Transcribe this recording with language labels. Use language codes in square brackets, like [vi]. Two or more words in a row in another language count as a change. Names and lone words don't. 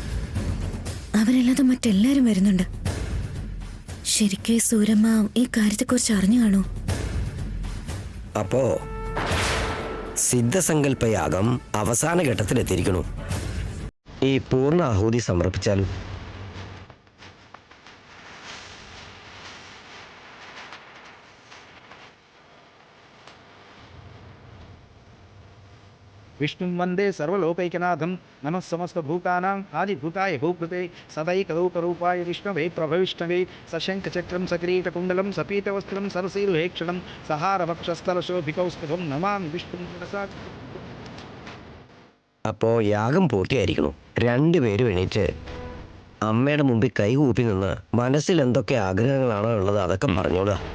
[ml] അവരല്ലാതെ മറ്റെല്ലാരും വരുന്നുണ്ട്. ശരിക്കും സൂരമ്മ ഈ കാര്യത്തെക്കുറിച്ച് അറിഞ്ഞു കാണൂ. അപ്പോ സിദ്ധസങ്കല്പയാഗം അവസാന ഘട്ടത്തിലെത്തിയിരിക്കണു. ഈ പൂർണ്ണ ആഹൂതി സമർപ്പിച്ചാലും [sa] विष्णुं वन्दे सर्वलोकैकनाथं नमः समस्तभूतानाम् आदिभूताय भूकृते सदैकलोकरूपाय विष्णवे प्रभविष्णवे सशङ्खचक्रं सकिरीटकुण्डलं सपीतवस्त्रं सरसीरुहेक्षणं सहारवक्षस्थलशोभिकौस्तुभं नमामि विष्णुं मनसा. [ml] അപ്പോൾ യാഗം പൂർത്തിയായിരിക്കണു. രണ്ടുപേരും എണീറ്റ് അമ്മയുടെ മുമ്പിൽ കൈകൂപ്പി നിന്ന് മനസ്സിൽ എന്തൊക്കെ ആഗ്രഹങ്ങളാണോ ഉള്ളത് അതൊക്കെ പറഞ്ഞോളുക.